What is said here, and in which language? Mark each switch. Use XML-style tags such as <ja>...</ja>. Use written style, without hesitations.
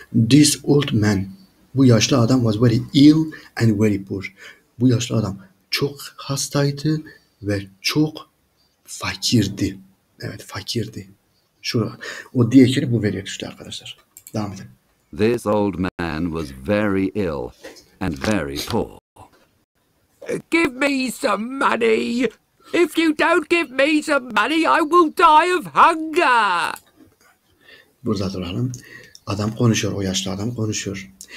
<en>This old man,</en> <tr>bu yaşlı adam</tr> <en>was very ill and very poor.</en> <tr>Bu yaşlı adam çok hastaydı ve çok fakirdi. Evet, fakirdi. Şurada. O diyekini bu veriyor işte arkadaşlar. Devam edelim.</tr> <en>This old man was very ill and very poor. Give me some money. If you don't give me some money, I will die of hunger.</en> <tr>Burada duralım. Adam konuşuyor. O yaşlı adam konuşuyor.</tr>